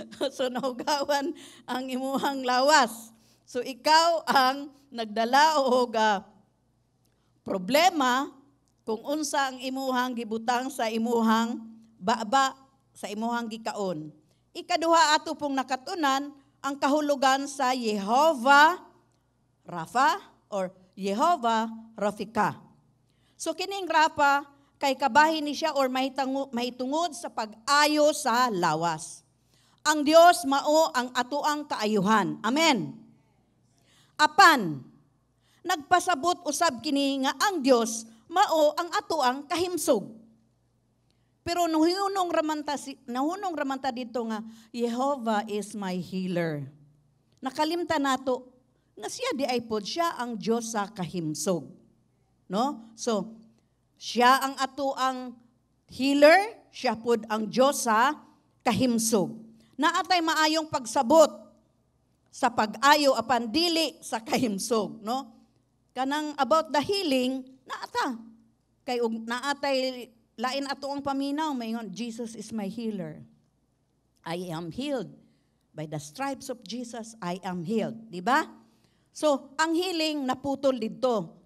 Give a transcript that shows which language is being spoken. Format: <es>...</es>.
<ceb>So nahugawan ang imuhang lawas. So ikaw ang nagdala og problema kung unsa ang imuhang gibutang sa imuhang baba, sa imuhang gikaon. Ikaduha ato pong nakatunan ang kahulugan sa Jehovah Rapha or Jehovah Rafika. So kining Rapha kay kabahin ni siya or mahitungod sa pag-ayo sa lawas. Ang Dios mao ang atoang kaayuhan. Amen. Apan, nagpasabot usab kini nga ang Dios mao ang atoang kahimsog. Pero nahunong ramanta dito nga</ceb> <en>Jehovah is my healer.</en> <ceb>Nakalimtan nato nga siya di ay pod siya ang Dios sa kahimsog. No? So, siya ang atoang healer, siya pod ang Dios sa kahimsog. Naatay maayong pagsabot sa pag-ayo apan dili sa kahimsog, no? Kanang</ceb> <en>about the healing,</en> <ceb>naata. Kay naatay lain ato ang paminaw, mayon</ceb> <en>Jesus is my healer. I am healed. By the stripes of Jesus, I am healed.</en> <ceb>Di ba? So, ang healing naputol dito.</ceb>